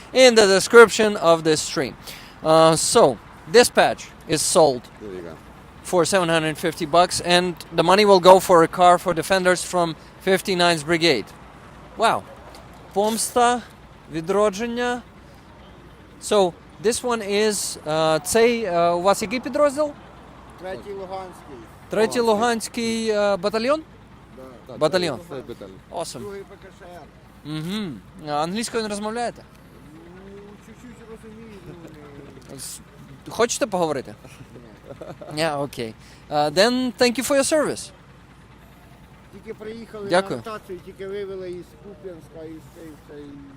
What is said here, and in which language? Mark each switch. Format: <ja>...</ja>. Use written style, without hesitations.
<en>In the description of this stream. So, this patch is sold for $750, and the money will go for a car for defenders from 59th Brigade.</en> <uk>Wow. Помста, відродження.</uk> <en>So, this one is,</en> <uk>у вас який підрозділ? Третій Луганський. Третій Луганський батальйон? Батальйон. Awesome. Другий ПКШР. Угу. Англійською не розмовляєте? Чуть-чуть розумію. Хочете поговорити?</uk> <en>Yeah, okay. Then thank you for your service.</en> <uk>Тільки приїхали Дякую. на ротацію, тільки вивели із Куп'янська, із цієї</uk>